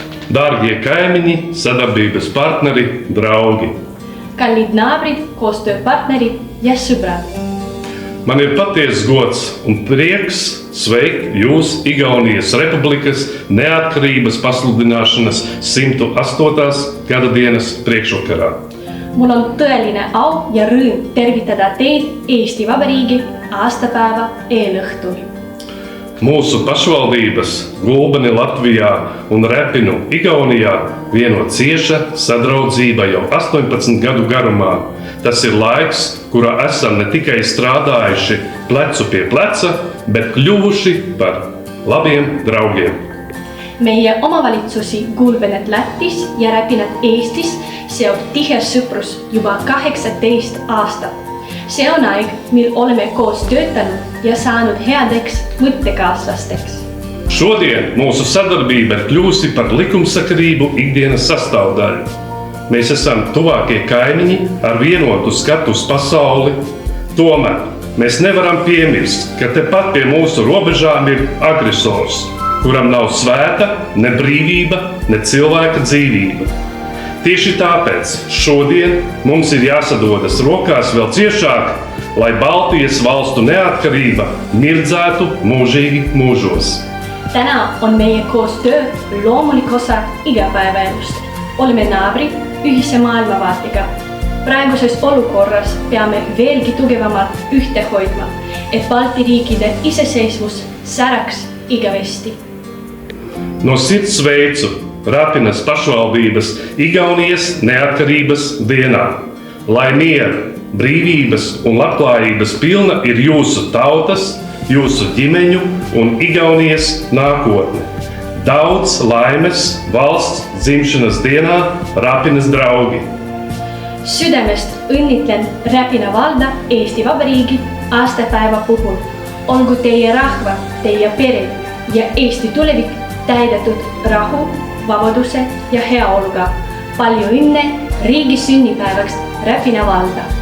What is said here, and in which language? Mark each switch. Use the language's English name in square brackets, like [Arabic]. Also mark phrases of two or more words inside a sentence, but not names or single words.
[Latvian] Dārgie kaimiņi, sadarbības partneri, draugi. [Estonian] Kallid naabrid, koostööpartnerid ja sõbrad. [Latvian] Man ir patiesas gods un prieks sveikt jūs Igaunijas Republikas neatkarības pasludināšanas 108. gadadienas priekšvakarā. [Estonian] Mul on tõeline au ja rõõm tervitada teid Eesti Vabariigi aastapäeva eelõhtul. [Latvian] Mūsu pašvaldības Gulbeni Latvijā un Repinu Igaunijā vieno cieša sadraudzība jau 18 gadu garumā. Tas ir laiks, kurā esam ne tikai strādājuši plecu pie pleca, bet kļuvuši par labiem draugiem. [Estonian] Meie omavalitsusi Gulbenet Lätis ja Räpinat Eestis seob tihe sõprus juba 18 aastat. See on aeg, mil oleme koos töötanud ja saanud headeks mõttekaaslasteks. [Latvian] Šodien mūsu sadarbība ir kļūsi par likumsakarību ikdienas sastāvdaļu. Mēs esam tuvākie kaimiņi ar vienotu skatu uz pasauli. Tomēr mēs nevaram piemirst, ka tepat pie mūsu robežām ir agresors, kuram nav svēta ne brīvība, ne cilvēka dzīvība. Tieši tāpēc šodien mums ir jāsadodas rokās vēl ciešāk, lai Baltijas valstu neatkarība mirdzētu mūžīgi mūžos. [Estonian] Täna on meie koostöö loomulik osa igapäevaelust. Oleme naabrid ühise maailmavaatega. Praeguses olukorras peame veelgi tugevamalt ühte hoidma, et Balti riikide iseseisvus säraks igavesti. [Latvian] No sirds sveicu Rapinas pašvaldības Igaunijas neatkarības dienā. Lai miera, brīvības un labklājības pilna ir jūsu tautas, jūsu ģimeņu un Igaunijas nākotne. Daudz laimes valsts dzimšanas dienā, Rapinas draugi! [Estonian] Südamest õnnitlen Räpina valda Eesti Vabariigi aastapäeva puhul. Olgu teie rahva, teie pered ja Eesti tulevik täidetud rahu, vabaduse ja heaoluga. Palju õnne riigi sünnipäevaks Räpina valda!